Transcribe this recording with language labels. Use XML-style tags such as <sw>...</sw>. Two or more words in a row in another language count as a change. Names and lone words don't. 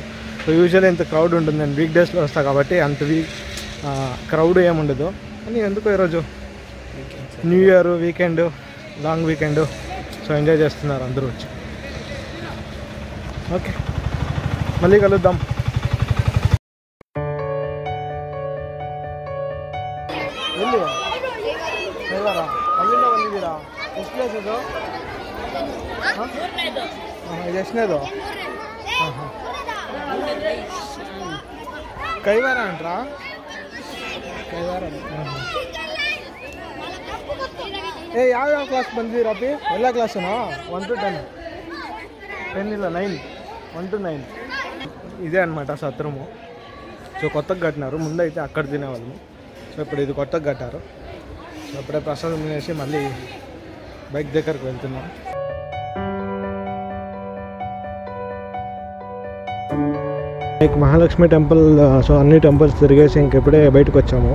<en>so usually</en> <te>ఇంత క్రౌడ్ ఉంటుంది, నేను వీక్ డేస్లో వస్తాను కాబట్టి అంత క్రౌడ్ ఏముండదు. కానీ ఎందుకో ఈరోజు</te> <en>new year weekend, long weekend, so enjoy</en> <te>చేస్తున్నారు అందరూ వచ్చి. ఓకే, మళ్ళీ కలుద్దాం.</te> <kn>ಎಲ್ಲಿ ಕೈವಾರ ಅಲ್ಲಿಂದ ಬಂದಿದ್ದೀರಾ? ಎಷ್ಟು ಪ್ಲೇಸ್ ಇದು? ಇದು ಎಷ್ಟನೇದು? ಹಾಂ ಹಾಂ, ಕೈವಾರ ಅಂಟ್ರಾ? ಕೈವಾರ. ಯಾವ್ಯಾವ ಕ್ಲಾಸ್ ಬಂದಿದ್ದೀರಾ ಅಪ್ಪಿ? ಎಲ್ಲ ಕ್ಲಾಸುನಾ? 1 to 10? 10 ಇಲ್ಲ 9, 1 to 9.</kn> <te>ఇదే అనమాట సత్రము. సో కొత్తగా కట్టినారు, ముందు అయితే అక్కడ తినేవాళ్ళము. సో ఇప్పుడు ఇది కొత్తగా కట్టారు. సో ఇప్పుడే ప్రసాదం తినేసి మళ్ళీ బైక్ దగ్గరకు వెళ్తున్నాం. లైక్ మహాలక్ష్మి టెంపుల్, సో అన్ని టెంపుల్స్ తిరిగేసి ఇంకెప్పుడే బయటకు వచ్చాము.</te>